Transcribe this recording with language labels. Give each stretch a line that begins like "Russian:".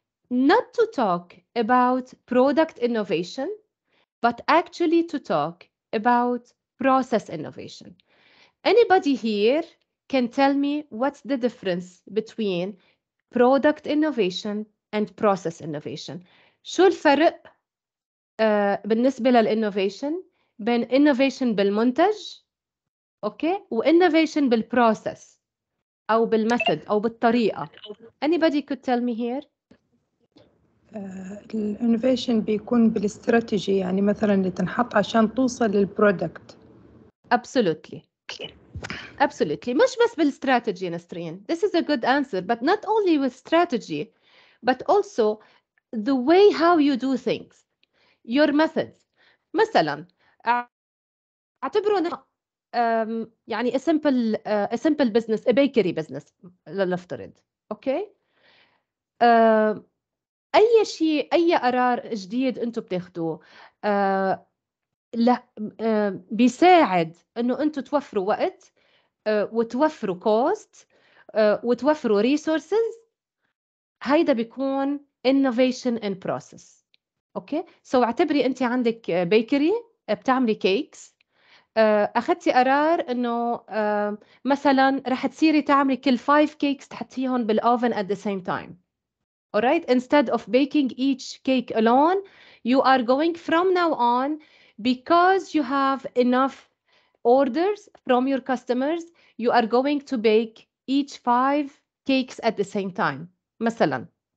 English: Not to talk about product innovation, but actually to talk about process innovation. Anybody here can tell me what's the difference between product innovation and process innovation.
Arabic: شو الفرق بالنسبة للinnovation بين innovation بالمنتج و innovation بالprocess أو بالmethod أو بالطريقة.
English: Anybody could tell me here?
Arabic: الانوفيشن بيكون بالاستراتيجي، يعني مثلا اللي تنحط عشان توصل للبرودكت.
English: Absolutely. Absolutely.
Arabic: مش بس بالاستراتيجي نسرين.
English: This is a good answer, but not only with strategy, but also the way how you do things, your methods.
Arabic: مثلا اعتبروا يعني
English: a simple business, a bakery business لنفترض. Okay?
Arabic: أي شيء، أي قرار جديد أنتم بتاخدوه لا بيساعد إنه أنتم توفروا وقت وتوفروا cost وتوفروا resources. هيدا بيكون
English: innovation in process.
Arabic: اوكي سو اعتبري انت عندك بيكري بتعملي كيكس، اخذتي قرار انه مثلا رح تصيري تعملي كل 5 كيكس تحطيهم بالاوفن
English: at the same time. Alright, instead of baking each cake alone, you are going from now on, because you have enough orders from your customers, you are going to bake each 5 cakes at the same time.
Arabic: مثلا.